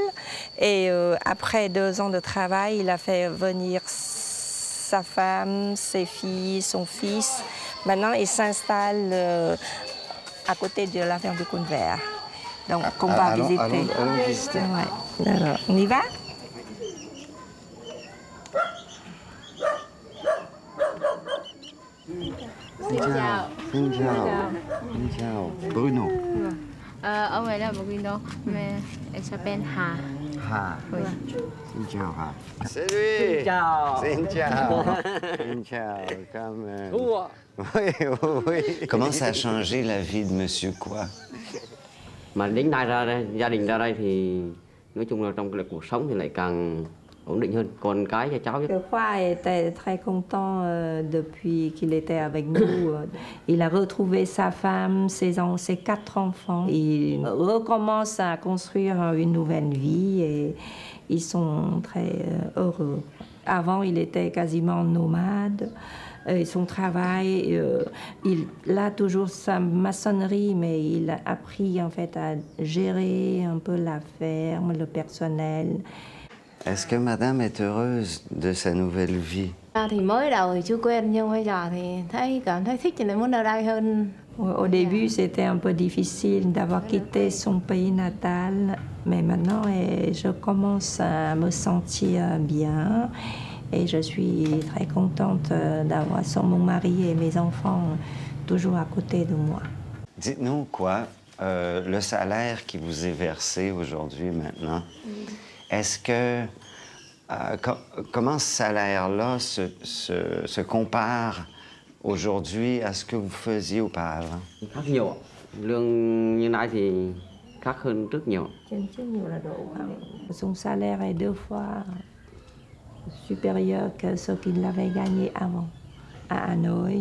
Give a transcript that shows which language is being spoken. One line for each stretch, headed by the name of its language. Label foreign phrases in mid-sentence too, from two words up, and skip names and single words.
French: Et après 2 ans de travail, il a fait venir sa femme, ses filles, son fils. Maintenant, il s'installe à côté de la ferme du Cône Vert. Donc, on va visiter. Allons visiter. Ouais. Alors, on y va?
Vietnamese: Xin chào. Xin chào. Xin chào. Bruno. Ông ấy là
French: Bruno, mais elle s'appelle Hà. Ha. Oui.
Vietnamese: Xin chào Ha.
French: C'est lui.
Vietnamese: Xin chào. Xin chào. Xin chào.
French: Comme... Oui, oui. Comment ça a changé la vie de Monsieur Quoi?
Vietnamese: Mà đến nay ra đây, gia đình ra đây thì nói chung là trong cái cuộc sống thì lại càng ổn định hơn. Con cái cho cháu.
French: Le Khoa était très content depuis qu'il était avec nous. Il a retrouvé sa femme, ses 4 enfants. Il recommence à construire une nouvelle vie et ils sont très heureux. Avant, il était quasiment nomade. Son travail, il a toujours sa maçonnerie, mais il a appris en fait à gérer un peu la ferme, le personnel. Est-ce que Madame est heureuse de sa nouvelle vie?
Vietnamese: Thì mới đầu thì chưa quen nhưng bây giờ thì cảm thấy thích thì lại muốn ở đây hơn.
French: Au début, c'était un peu difficile d'avoir quitté son pays natal, mais maintenant, je commence à me sentir bien et je suis très contente d'avoir mon mari et mes enfants toujours à côté de moi. Dites-nous quoi, le salaire qui vous est versé aujourd'hui, maintenant, est-ce que... comment ce salaire-là se compare aujourd'hui à ce que vous faisiez auparavant?
Vietnamese: Khác nhiều. Lương như nay thì khác hơn rất nhiều.
French: Son salaire est 2 fois supérieur que ce qu'il avait gagné avant à Hanoï.